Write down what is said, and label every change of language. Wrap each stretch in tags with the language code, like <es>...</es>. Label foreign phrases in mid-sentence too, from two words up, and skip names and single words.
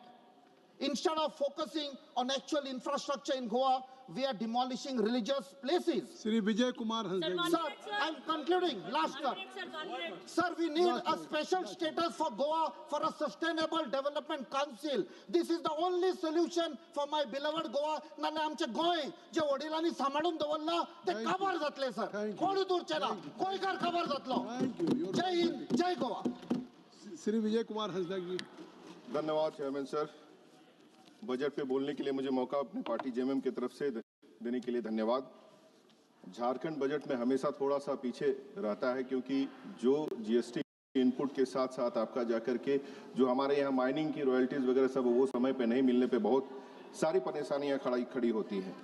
<en>Instead of focusing on actual infrastructure in Goa, we are demolishing religious places. Sri Vijay Kumar Hansdagi. Sir, I'm concluding. Last term. Sir, we need a special status for Goa for a sustainable development council. This is the only solution for my beloved Goa.</en> <kok>नाले आमचे गोय जे वडिलांनी सांभाळून दवरला ते काबार जातले सर. कोण दूरचे ना. गोयकार काबार जातलो.</kok> <hi>जय हिंद, जय गोवा. Sri Vijay Kumar Hansdagi. धन्यवाद</hi> <en>chairman sir.</en> <hi>बजट पे बोलने के लिए मुझे मौका अपनी पार्टी जेएमएम की तरफ से देने के लिए धन्यवाद. झारखंड बजट में हमेशा थोड़ा सा पीछे रहता है क्योंकि जो</hi> <en>GST input</en> <hi>के साथ साथ आपका जाकर के जो हमारे यहाँ माइनिंग की रॉयल्टीज वगैरह सब वो समय पे नहीं मिलने पे बहुत सारी परेशानियाँ खड़ी होती हैं.</hi>